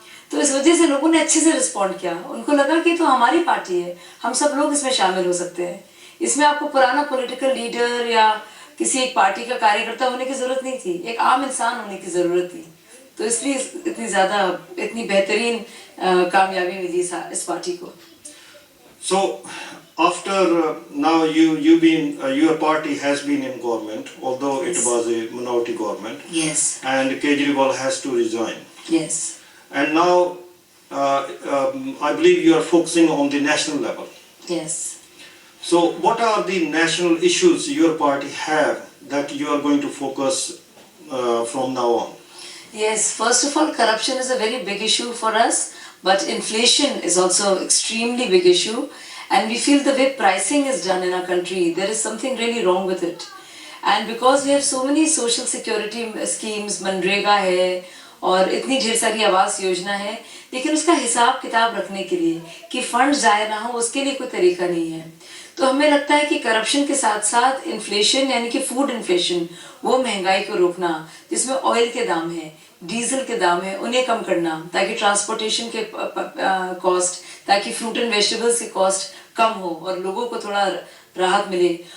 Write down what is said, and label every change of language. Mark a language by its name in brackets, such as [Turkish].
[Hindi] तो इस वजह से लोगों ने अच्छे से रिस्पॉन्ड किया। उनको लगा कि तो हमारी पार्टी है, हम सब लोग इसमें शामिल हो सकते हैं। इसमें आपको पुराना पॉलिटिकल लीडर या किसी एक पार्टी का कार्यकर्ता होने की जरूरत नहीं थी, एक आम इंसान होने की जरूरत थी। तो इसलिए इतनी बेहतरीन कामयाबी मिली इस पार्टी को। [English] So after now you been your party has been in government, although it Yes. was a minority government, Yes. and Kejriwal has to resign. Yes. And now I believe you are focusing on the national level. Yes. So what are the national issues your party have that you are going to focus from now on? Yes, first of all, corruption is a very big issue for us, but inflation is also extremely big issue, and we feel the way pricing is done in our country, there is something really wrong with it. [Hindi] And because we have so many social security schemes, MNREGA है और इतनी ढेर सारी आवास योजना है, लेकिन उसका हिसाब किताब रखने के लिए कि फंड जाया ना हो, उसके लिए कोई तरीका नहीं है। तो हमें लगता है कि करप्शन के साथ साथ इन्फ्लेशन, यानी कि फूड इन्फ्लेशन, वो महंगाई को रोकना, जिसमें ऑयल के दाम है, डीजल के दाम है, उन्हें कम करना, ताकि ट्रांसपोर्टेशन के कॉस्ट, ताकि फ्रूट एंड वेजिटेबल्स के कॉस्ट कम हो और लोगों को थोड़ा राहत मिले।